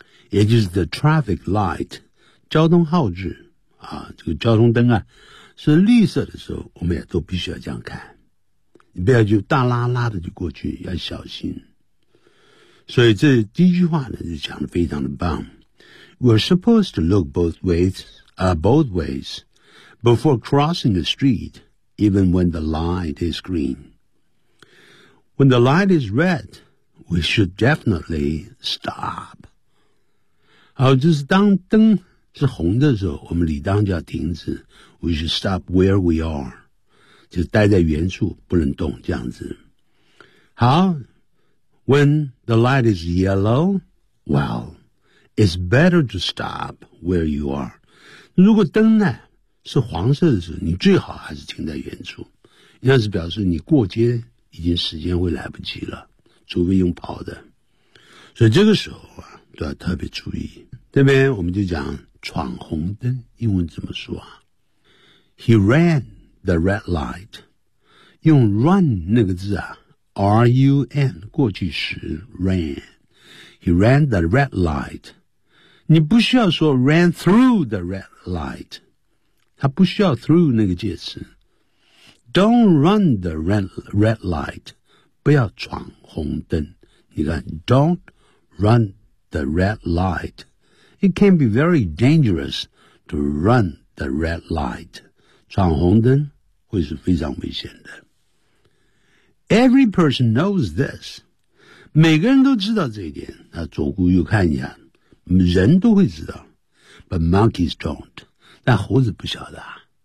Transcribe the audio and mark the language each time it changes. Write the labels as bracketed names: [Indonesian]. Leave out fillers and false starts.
[Chinese] 也就是 [English] the traffic light, [Chinese] 交通号志啊，这个交通灯啊是绿色的时候，我们也都必须要这样看。你不要就大拉拉的就过去，要小心。所以这第一句话呢就讲得非常的棒。 [English] We're supposed to look both ways, before crossing the street, even when the light is green. When the light is red, we should definitely stop. [Chinese] 好，就是当灯是红的时候，我们理当就要停止。 [English] We should stop where we are. [Chinese] 就是待在原处，不能动，这样子。 [English] 好， when the light is yellow, well,It's better to stop where you are. [Chinese] 如果灯呢是黄色的时候，你最好还是停在原处。这样子表示你过街已经时间会来不及了，除非用跑的。所以这个时候啊，都要特别注意。这边我们就讲闯红灯，英文怎么说啊 ？ [English] He ran the red light. [Chinese] 用 run 那个字啊 ，R-U-N 过去时 ran。 [English] He ran the red light. [Chinese] 你不需要说 [English] ran through the red light. [Chinese] 他不需要 [English] through [Chinese] 那个介词。 [English] Don't run the red light. [Chinese] 不要闯红灯。你看 [English] ,don't run the red light. It can be very dangerous to run the red light. [Chinese] 闯红灯会是非常危险的。 [English] Every person knows this. [Chinese] 每个人都知道这一点，那左顾右看一下，人都会知道 ， [English] but monkeys don't， [Chinese] 但猴子不晓得啊。